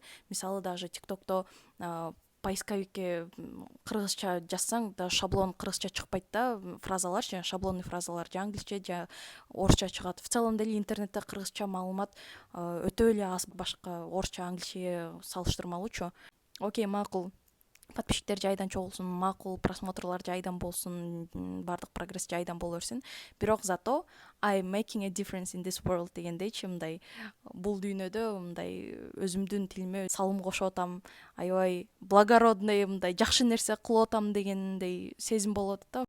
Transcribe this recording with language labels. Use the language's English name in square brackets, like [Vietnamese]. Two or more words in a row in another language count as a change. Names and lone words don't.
[Kyrgyz] Мисалы даже TikTokто поисковикке кыргызча жазсаң да шаблон кыргызча чыкпайт да, фразалар же шаблонный фразалар же англисче же орусча чыгат. [Russian] В целом деле [Kyrgyz] интернетте кыргызча маалымат өтө эле аз башка орусча, англисче салыштырмалуучу. Окей, макул, подписчиктер жайдан чогулсун, макул, просмотрлор жайдан болсун, баардык прогресс жайдан боло берсин. Бирок зато [English] I making a difference in this world [Kyrgyz] дегендейчи, мындай бул дүйнөдө мындай өзүмдүн тилиме салым кошуп атам, аябай благородный, мындай жакшы нерсе кылып атам дегендей сезим болуп атат да.